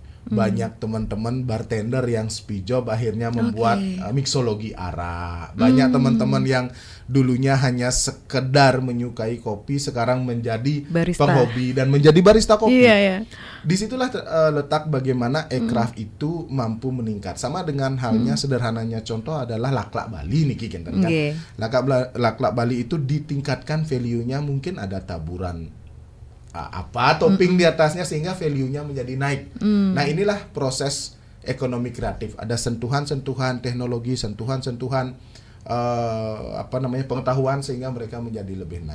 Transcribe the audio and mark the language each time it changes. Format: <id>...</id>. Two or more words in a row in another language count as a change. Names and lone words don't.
<id>Banyak teman-teman bartender yang spijob akhirnya membuat mixologi arak. Banyak teman-teman yang dulunya hanya sekedar menyukai kopi sekarang menjadi barista, penghobi dan menjadi barista kopi. Disitulah letak bagaimana ekraf itu mampu meningkat. Sama dengan halnya sederhananya contoh adalah laklak Bali nih Kikin kan. Laklak Bali itu ditingkatkan value-nya, mungkin ada taburan topping di atasnya sehingga value-nya menjadi naik. Nah, inilah proses ekonomi kreatif. Ada sentuhan-sentuhan teknologi, sentuhan-sentuhan pengetahuan sehingga mereka menjadi lebih naik.</id>